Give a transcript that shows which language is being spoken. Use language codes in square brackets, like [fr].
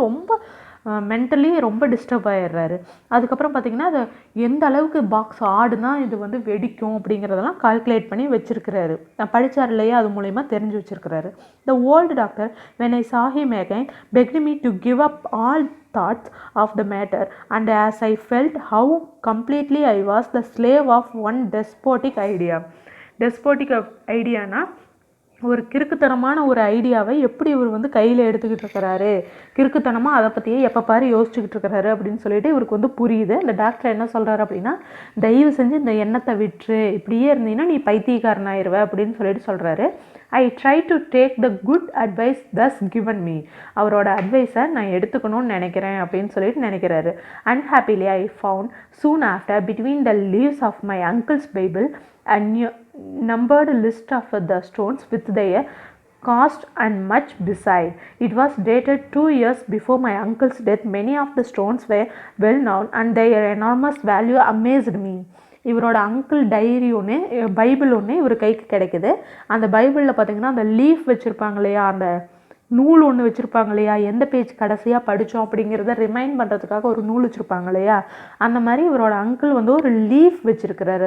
[ta] ரொம்ப மென்டலி ரொம்ப டிஸ்டர்ப் ஆகிடுறாரு. அதுக்கப்புறம் பார்த்திங்கன்னா அது எந்த அளவுக்கு பாக்ஸ் ஆடுனா இது வந்து வெடிக்கும் அப்படிங்கிறதெல்லாம் கால்குலேட் பண்ணி வச்சுருக்கிறாரு. படித்தார் இல்லையா, அது மூலயமா தெரிஞ்சு வச்சுருக்கிறாரு. [en] The old doctor when I saw him again begged me to give up all thoughts of the matter, and as I felt how completely I was the slave of one despotic idea. [ta] Despotic ஐடியானா ஒரு கிறுக்குத்தனமான ஒரு ஐடியாவை எப்படி இவர் வந்து கையில் எடுத்துக்கிட்டு இருக்கிறாரு, கிறுக்குத்தனமாக அதை பற்றியே எப்போ பாரு யோசிச்சுக்கிட்டு இருக்கிறாரு அப்படின்னு சொல்லிட்டு இவருக்கு வந்து புரியுது. அந்த டாக்டர் என்ன சொல்கிறாரு அப்படின்னா, தயவு செஞ்சு இந்த எண்ணத்தை விட்டுரு, இப்படியே இருந்தீங்கன்னா நீ பைத்தியக்காரன் ஆயிடுவ அப்படின்னு சொல்லிட்டு சொல்கிறாரு. [en] I try to take the good advice thus given me. [ta] அவரோட அட்வைஸை நான் எடுத்துக்கணும்னு நினைக்கிறேன் அப்படின்னு சொல்லிட்டு நினைக்கிறாரு. [en] Unhappily I found soon after between the leaves of my uncle's Bible and numbered list of the stones with their cost and much beside. It was dated 2 years before my uncle's death. Many of the stones were well known and their enormous value amazed me. [ta] இவரோட uncle diary ஒன்று, Bible ஒன்று இவர் கைக்கு கிடைக்குது. அந்த பைபிளில் பார்த்திங்கன்னா அந்த லீஃப் வச்சுருப்பாங்க இல்லையா, அந்த நூல் ஒன்று வச்சுருப்பாங்க இல்லையா, எந்த பேஜ் கடைசியாக படித்தோம் அப்படிங்கிறத ரிமைண்ட் பண்ணுறதுக்காக ஒரு நூல் வச்சுருப்பாங்க இல்லையா, அந்த மாதிரி இவரோட அங்கிள் வந்து ஒரு லீஃப் வச்சுருக்கிறாரு.